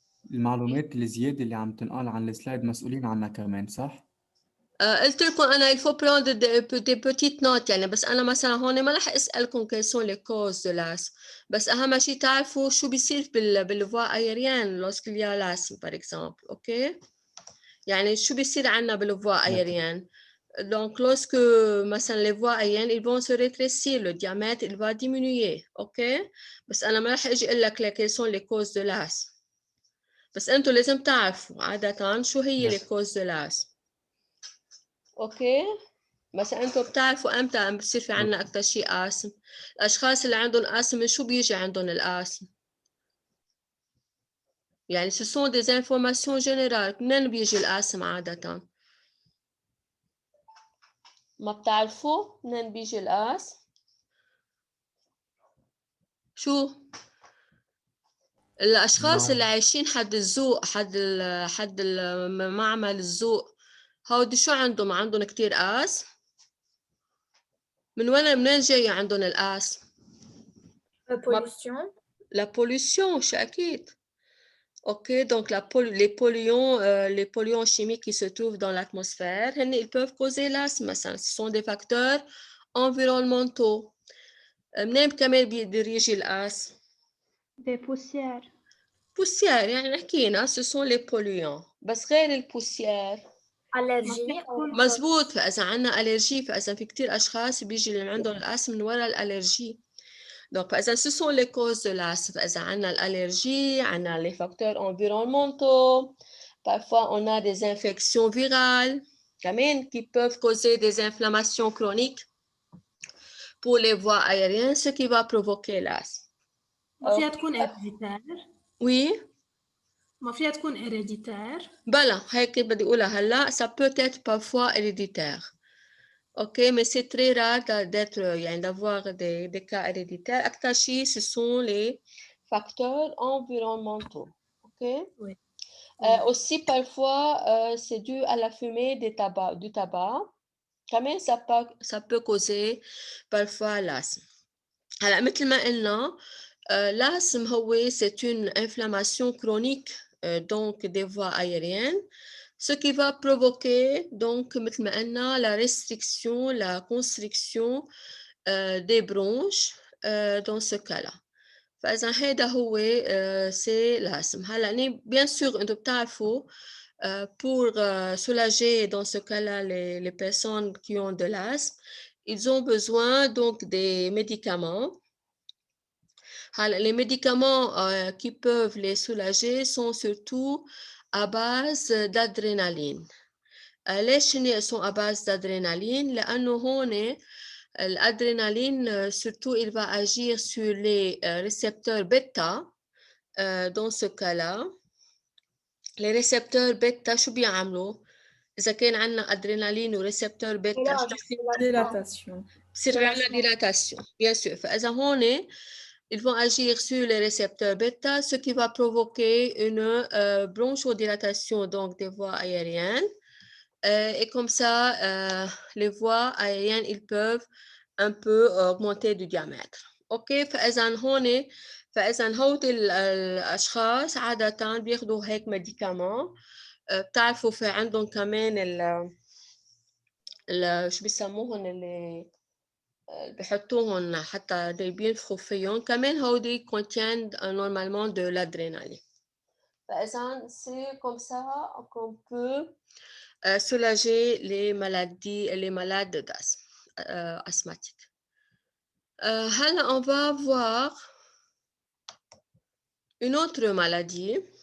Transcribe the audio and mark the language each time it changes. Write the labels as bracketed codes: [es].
[ar] المعلومات الزيادة اللي عم تنقال عن السلايد مسؤولين عنها كمان صح؟ قلت لكم أنا [fr] il faut prendre des petites notes [ar] يعني بس أنا مثلا هون ما رح أسألكم [fr] quelles sont les causes de l'asthme [ar] بس أهم شيء تعرفوا شو بيصير [fr] بالvoie aérienne lorsqu'il y a l'asthme par exemple, ok? [ar] يعني شو بيصير عنا بالvoie aérienne. [fr] Donc, lorsque مثلا les voies aériennes, ils vont se rétrécir, le diamètre, il va diminuer, ok? [ar] بس أنا ما رح أجي أقول لك [fr] quelles sont les causes de l'asthme. [ar] بس أنتوا لازم تعرفوا عادة شو هي [fr] les causes de l'asthme. [ar] اوكي؟ مثلا أنتوا بتعرفوا امتى عم بصير في عنا أكثر شيء آسم. الأشخاص اللي عندهم آسم من شو بيجي عندهم الآسم؟ يعني [fr] ce sont des informations générales. [ar] منين بيجي الآسم عادة؟ ما بتعرفوا منين بيجي الآسم؟ شو؟ الأشخاص اللي عايشين حد الذوق حد معمل الذوق هودي شو عندهم كتير آسم؟ منين جاي عندهم الآسم؟ [fr] Pollution. La pollution, [ar] شو أكيد. [fr] Ok, donc les polluants chimiques qui se trouvent dans l'atmosphère, ils peuvent causer l'asthme. Ce sont des facteurs environnementaux. [ar] منين كمان بيجي الأسم؟ [fr] Des poussières. poussière [ar] يعني حكينا [fr] ce sont les polluants. [ar] بس غير البوسيير [fr] Allergie. [ar] مزبوط. فإذا عنا ألرجي فإذا في كتير أشخاص بيجي اللي عندهم الأسم من وراء الألرجي. [fr] Donc, par exemple, ce sont les causes de l'asthme. On a l'allergie, on a les facteurs environnementaux. Parfois, on a des infections virales qui peuvent causer des inflammations chroniques pour les voies aériennes, ce qui va provoquer l'asthme. [ar] ما فيها تكون héréditaire. [fr] Oui. [ar] ما فيها تكون héréditaire. بلا هيك بدي أقولها هلا. [fr] Ça peut être parfois héréditaire. Ok, mais c'est très rare d'avoir des cas héréditaires. [ar] أكتر شيء, [fr] ce sont les facteurs environnementaux. Ok. Oui. Aussi, parfois, c'est dû à la fumée du tabac. Quand même, ça peut causer parfois l'asthme. Alors, [ar] مثل ما قلنا, [fr] l'asthme, c'est une inflammation chronique donc des voies aériennes. Ce qui va provoquer donc [ar] مثل ما قلنا [fr] la restriction, la constriction des bronches dans ce cas-là. [ar] فإذا هذا هو [fr] c'est l'asthme. هلا bien sûr [ar] أنتم بتعرفوا [fr] pour soulager dans ce cas-là les personnes qui ont de l'asthme, ils ont besoin donc des médicaments. Les médicaments qui peuvent les soulager sont surtout à base d'adrénaline. ليش ils sont à base d'adrénaline؟ [ar] لأنه هون [fr] l'adrénaline surtout il va agir sur les récepteurs bêta. Dans ce cas-là, les récepteurs bêta [ar] شو بيعملوا؟ إذا كان عندنا [fr] adrénaline [ar] وريسبتور بيتا [fr] Dilatation. [ar] بصير عندنا [fr] dilatation, bien sûr. [ar] فإذا هون [fr] ils vont agir sur les récepteurs bêta, ce qui va provoquer une bronchodilatation donc des voies aériennes. Et comme ça, les voies aériennes, ils peuvent un peu augmenter du diamètre. [ar] OK, فإذا هودي الأشخاص عادة بياخدوا هيك ميديكامون. بتعرفوا في عندهم كمان شو بيسموهم اللي بحطوهم حتى بينفخوا فيهم كمان هودي [fr] contiennent normalement de l'adrénaline. فإذا c'est comme ça qu'on peut soulager les malades d'asthme asthmatiques. Là, on va voir une autre maladie